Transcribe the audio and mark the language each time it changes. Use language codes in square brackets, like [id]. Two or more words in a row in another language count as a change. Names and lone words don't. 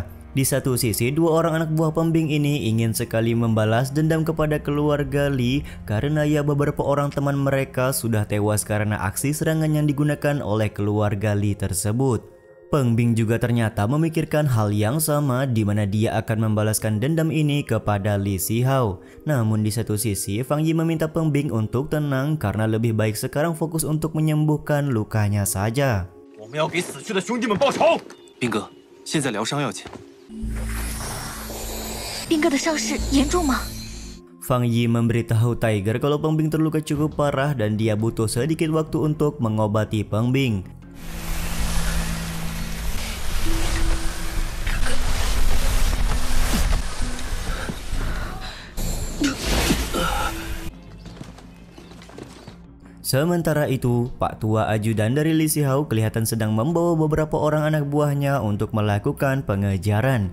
[id] Di satu sisi, dua orang anak buah Peng Bing ini ingin sekali membalas dendam kepada keluarga Li karena ya beberapa orang teman mereka sudah tewas karena aksi serangan yang digunakan oleh keluarga Li tersebut. Peng Bing juga ternyata memikirkan hal yang sama di mana dia akan membalaskan dendam ini kepada Li Sihao. Namun di satu sisi, Fang Yi meminta Peng Bing untuk tenang karena lebih baik sekarang fokus untuk menyembuhkan lukanya saja. [zh] 我们要给死去的兄弟们报仇。兵哥，现在疗伤要紧。兵哥的伤势严重吗？ [id] Fang Yi memberitahu Tiger kalau Peng Bing terluka cukup parah dan dia butuh sedikit waktu untuk mengobati Peng Bing. Sementara itu, Pak Tua ajudan dari Li Sihao kelihatan sedang membawa beberapa orang anak buahnya untuk melakukan pengejaran.